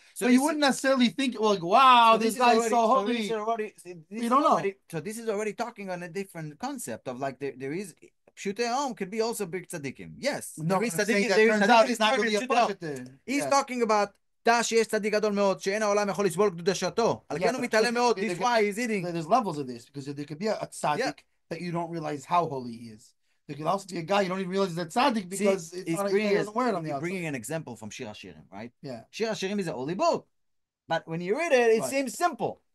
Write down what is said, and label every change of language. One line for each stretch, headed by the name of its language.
English: So you wouldn't necessarily think like, wow, this guy is so holy. You don't know. So this is already talking on a different concept of like there is Pshutei Om could be also big tzaddikim. Yes, no, he's not really a pashut. He's talking about
Hebrew: שיש צדיק גדול מאוד, שאין העולם יכול לסבול קדושתו. על כן הוא מתעלם מאוד,
English: this is why he's eating. There's levels of this, because there could be a tzaddik that you don't realize how holy he is. There could also be a guy you don't even realize that tzaddik because he doesn't wear it on the outside. Bringing an example from Shir HaShirim, right? Yeah. Shir HaShirim is a holy book. But when you read it, it seems simple.